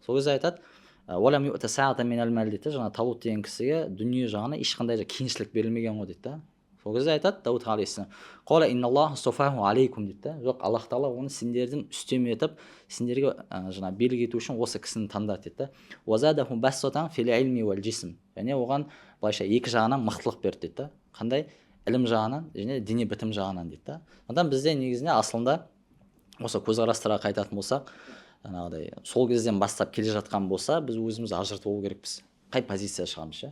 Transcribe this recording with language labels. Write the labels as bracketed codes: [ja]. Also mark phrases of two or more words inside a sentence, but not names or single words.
[kk] Сол кезде айтады, [ar] ولم يؤت سعة من المال [kk] дейді. Жаңа Талут деген кісіге дүние жағына ешқандай кеңшілік берілмеген ғой дейді. Сол кезде айтады Дауд алейхиссалам, [ar] قال إن الله اصطفاه عليكم [kk] дейді. Жоқ, Аллах Тағала оны сендерден үстем етіп, сендерге жаңа билік ету үшін осы кісіні таңдады дейді. [ar] وزاده بسطة في العلم والجسم. [kk] Яғни оған былайша екі жағынан мықтылық берді дейді. Қандай? ілім жағынан және дене бітім жағынан дейді да. Одан бізде негізінде асылында осы көзқарастарға қайтатын болсақ, жаңағыдай сол кезден бастап келе жатқан болса, біз өзіміз ажыратып болу керекпіз. Қай позиция шығамыз ше?